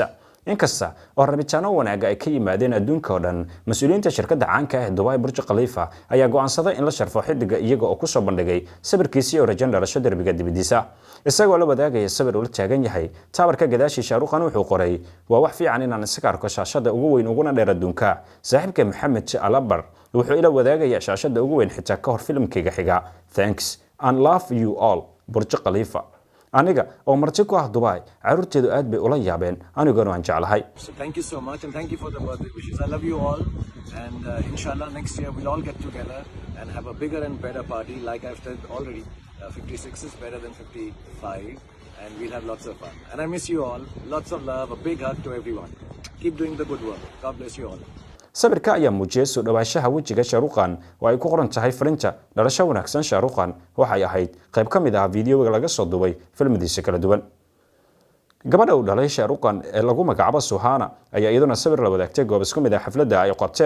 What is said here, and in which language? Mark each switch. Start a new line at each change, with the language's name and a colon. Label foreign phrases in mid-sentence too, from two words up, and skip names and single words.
Somali: inkasta oo rabitaano wanaaga ay ka yimaadeen adduunka oo dhan, mas'uuliyiinta shirkadda caanka ah ee Dubai Burj Khalifa ayaa go'aansaday in la sharfo xidiga iyaga oo ku soo bandhigay sawirkiisa oo rajan dhalasho darbiga dibadiisa. isagoo la wadaagaya sawir uu taagan yahay taabarka gadaashii Shah Rukh Khan wuxuu qoray waa wax fiican inaan isaga arko shaashada ugu weyn uguna dheer adduunka. saaxiibka Mohammed Alabar wuxuu ila wadaagaya shaashada ugu weyn xitaa ka hor filimkayga xiga.
English: Thanks and love you all Burj Khalifa.
Somali: aniga oo marti ku ah Dubai carruurteedu aad bay ula yaabeen aniguna waan jeclahay.
English: So thank you so much and thank you for the birthday wishes. I love you all and inshallah next year we'll all get together and have a bigger and better party like I've said already. 56 is better than 55 and we'll have lots of fun. And I miss you all. Lots of love. A big hug to everyone. Keep doing the good work. God bless you all.
Somali: sawirka ayaa muujiyay soo dhawaashaha wajiga Shah Rukh Khan oo ay ku qoran tahay farinta dhalasho wanaagsan. Shah Rukh Khan waxay ahayd qayb ka mid ah fiidiyoga laga soo duubay filmadiisa kala duwan. gabadha uu dhalay Shah Rukh Khan ee lagu magacaabo Suhana ayaa iyaduna sawir la wadaagtay goob isku mid ah xafladda ay qabteen.